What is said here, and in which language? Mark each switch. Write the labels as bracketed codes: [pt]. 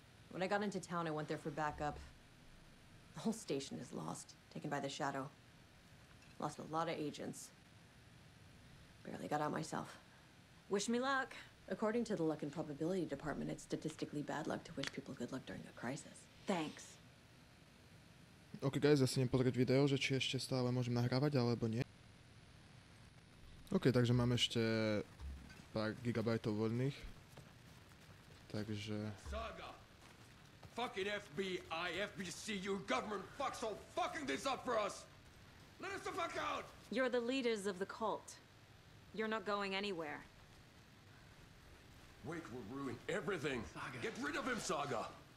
[en] When I got into town, I went there for backup. The whole station is lost, taken by the shadow. Lost a lot of agents. Barely got out myself. Wish me luck. According to the luck and probability department, it's statistically bad luck to wish people good luck during a crisis. Thanks. [sk] OK guys, ja si idem pozrieť video, že či ešte stále môžem nahrávať, alebo nie. OK, takže mám ešte pár gigabajtov voľných. Takže... [en] Saga! Fucking FBI, FBC, your government fucks all fucking this up for us! Let us the fuck out! You're the leaders of the cult. You're not going anywhere. Wake will ruin everything. Saga. Get rid of him, Saga!